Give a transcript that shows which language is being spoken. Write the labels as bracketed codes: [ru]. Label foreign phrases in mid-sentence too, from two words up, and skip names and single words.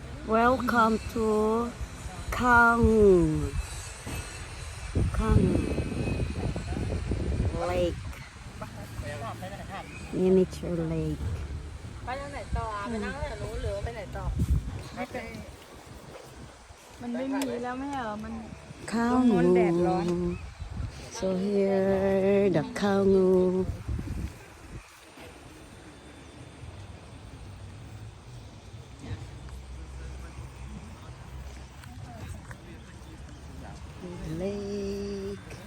[en] Welcome to Kang Lake. Miniature lake. [th] ไปทางไหนต่อไปนั่งทางนู้นหรือว่าไปไหนต่อมันไม่มีแล้วไม่เหรอมัน [en] Kang. So here the Kang. Lake.